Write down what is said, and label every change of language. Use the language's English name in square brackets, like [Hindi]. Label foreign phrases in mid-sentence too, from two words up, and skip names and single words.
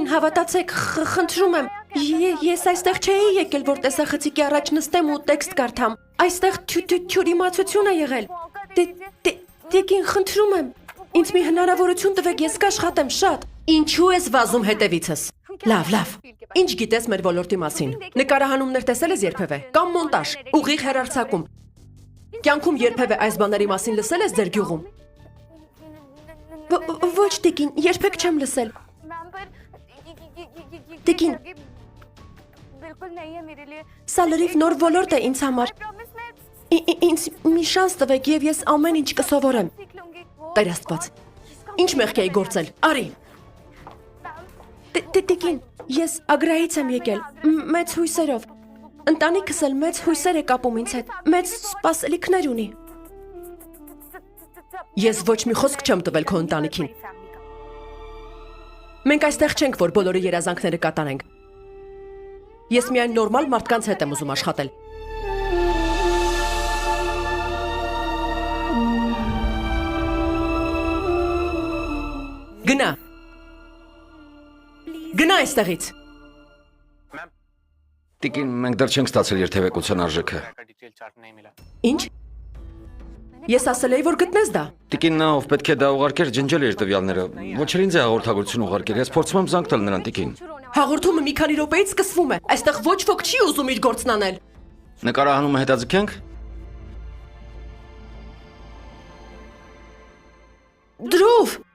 [Armenian] հավատացեք, խնդրում եմ։ Ես այստեղ չէի եկել, որ տեսախցիկի առաջ նստեմ ու տեքստ կարդամ։ Այստեղ թյուրիմացություն է եղել։ Տիկին, խնդրում եմ։ Ինձ մի հնարավորություն տվեք, ես կաշխատեմ շատ։ Ինչու ես վազում հետևիցս։ Լավ։ Ինչ գիտես մեր ոլորտի մասին։ Նկարահանումներ տեսել ես երբևէ։ Կամ մոնտաժ, ուղիղ հեռարձակում։ Կյանքում երբևէ այս բաների մասին լսել ես ձեր գյուղում։ Ոչ, տիկին, երբեք չեմ լսել։ [Hindi] मैम पर [Armenian] Տիկին, [Hindi] बिल्कुल नहीं है मेरे लिए [Armenian] սա լրիվ նոր ոլորտ է ինձ համար։ [Hindi] प्रॉमिस मैं [Armenian] Ինձ մի շանս տվեք եւ ես ամեն ինչ կսովորեմ։ [Hindi] सीख लूंगी वो [Armenian] Տեր Աստված։ Ինչ մեղք էի գործել։ Արի։ Տիկին, ես Ագրայից եմ եկել, մեծ հույսերով։ Ընտանիքս էլ մեծ հույսեր է կապում ինձ հետ, մեծ սպասելիքներ ունի։ Ես ոչ մի խոսք չեմ տվել քո ընտանիքին։ Մենք այստեղ չենք, որ բոլորի երազանքները կատարենք։ Ես միայն նորմալ մարդկանց հետ եմ ուզում աշխատել։ Գնա։ Գնա այստեղից։ Տիկին, մենք դեռ չենք ստացել երթևեկության արժեքը։ [English] detail chart [Hindi] नहीं मिला [Armenian] Ինչ։ Ես ասել էի, որ գտնես դա։ Տիկին նա ով պետք է դա ուղարկեր ջնջել իր տվյալները։ Ոչ էլ ինձ է հաղորդագրություն ուղարկել։ Ես փորձում եմ զանգ տալ նրան տիկին։ Հաղորդումը մի քանի րոպեից սկսվում է։ Այստեղ ոչ ոք չի ուզում իր գործն անել։ Նկարահանումը հետաձգենք։ Դրով։